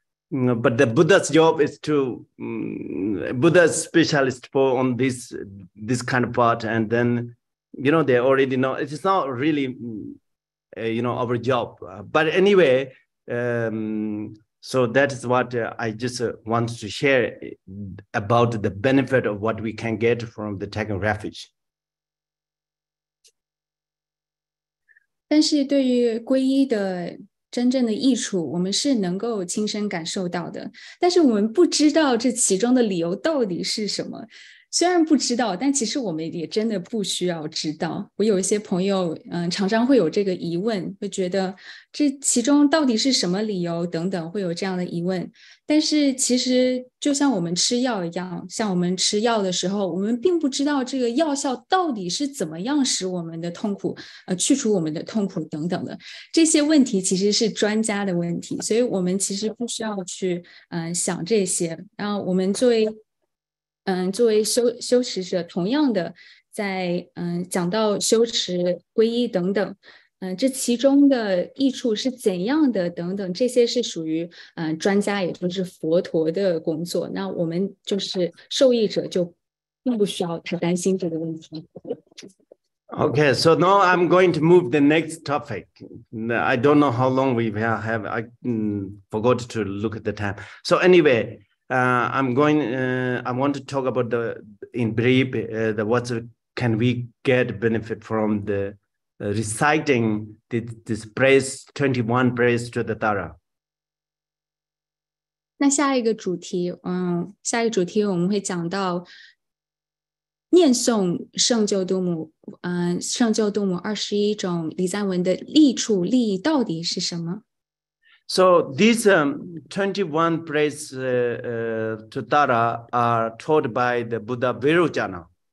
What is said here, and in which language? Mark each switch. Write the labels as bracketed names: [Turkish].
[English] But the Buddha's job is to Buddha's specialist on this kind of part, and then you know they already know it is not really you know our job. But anyway, so that is what I just want to share about the benefit of what we can get from the taking refuge. [Chinese] 但是对于皈依的真正的益处，我们是能够亲身感受到的，但是我们不知道这其中的理由到底是什么。虽然不知道，但其实我们也真的不需要知道。我有一些朋友常常会有这个疑问，会觉得这其中到底是什么理由等等，会有这样的疑问。但是其实就像我们吃药一样，像我们吃药的时候，我们并不知道这个药效到底是怎么样使我们的痛苦去除我们的痛苦等等的，这些问题其实是专家的问题，所以我们其实不需要去想这些。然后我们作为修持者，同样的在讲到修持皈依等等，这其中的益处是怎样的等等，这些是属于专家，也就是佛陀的工作。那我们就是受益者，就并不需要太担心这个问题。 [English] Okay, so now I'm going to move the next topic. I don't know how long we have. I forgot to look at the time. So anyway, I want to talk about in brief, what can we get benefit from the reciting this praise 21 praise to the Tara. [Chinese] 那下一个主题我们会讲到念诵圣救度母21种礼赞文的利益到底是什么？ [English] So these 21 praise to Tara are taught by the Buddha Virujana.